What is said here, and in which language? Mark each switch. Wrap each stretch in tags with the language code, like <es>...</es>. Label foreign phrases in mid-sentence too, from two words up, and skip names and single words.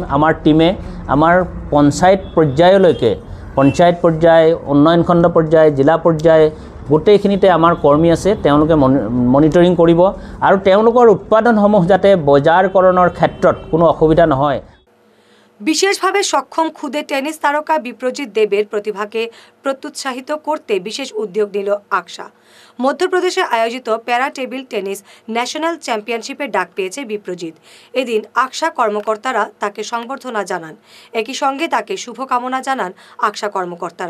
<as>আমাৰ টীমে আমাৰ পঞ্চায়ত পৰ্যায়লৈকে পঞ্চায়ত পৰ্যায়, উন্নয়ন খণ্ড পৰ্যায়, জিলা পৰ্যায় গোটেইখিনিতে আমাৰ কৰ্মী আছে, তেওঁলোকে মনিটৰিং কৰিব আৰু তেওঁলোকৰ উৎপাদনসমূহ যাতে বজাৰকৰণৰ ক্ষেত্ৰত কোনো অসুবিধা নহয়।</as> <bn>বিশেষভাবে সক্ষম খুদে টেনিস তারকা বিপ্রজিৎ দেবের প্রতিভাকে প্রত্যুৎসাহিত করতে বিশেষ উদ্যোগ নিল আকসা। মধ্যপ্রদেশে আয়োজিত প্যারা টেবিল টেনিস ন্যাশনাল চ্যাম্পিয়নশিপে ডাক পেয়েছে বিপ্রজিৎ। এদিন আকসা কর্মকর্তারা তাকে সংবর্ধনা জানান, একই সঙ্গে তাকে শুভকামনা জানান আকসা কর্মকর্তারা।</bn>